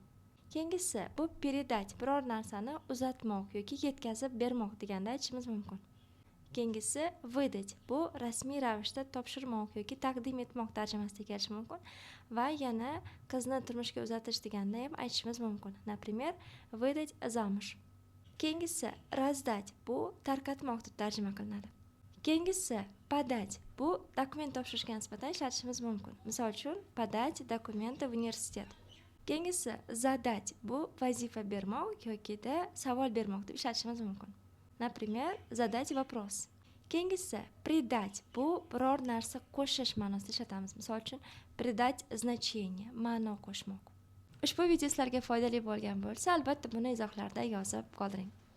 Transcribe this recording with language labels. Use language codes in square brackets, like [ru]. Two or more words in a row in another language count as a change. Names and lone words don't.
[uz] Keyingisi bu передать, biror narsani uzatmoq yoki yetkazib bermoq deganda aytishimiz mumkin. Keyingisi выдать, bu rasmiy ravishda topshirmoq yoki taqdim etmoq tarjimasida kelishi mumkin va yana qizni turmushga uzatish deganda ham aytishimiz mumkin. [ru] Например, выдать замуж. Keyingisi раздать, [uz] bu tarqatmoq deb tarjima qilinadi. Keyingisi подать, bu dokument topshirishga nisbatan ishlatishimiz mumkin. Misol uchun, [ru] подать документы в университет. [uz] Keyingisi задать, bu vazifa bermoq yokida savol bermoq deb ishlatishimiz mumkin. [ru] Например, задать вопрос. [uz] Keyingisi придать, bu biror narsa qo'shish ma'nosida ishlatamiz. Misol uchun, [ru] придать значение, [uz] ma'no qo'shmoq. Ushbu video sizlarga foydali bo'lgan bo'lsa, albatta buni izohlarda yozib qoldiring.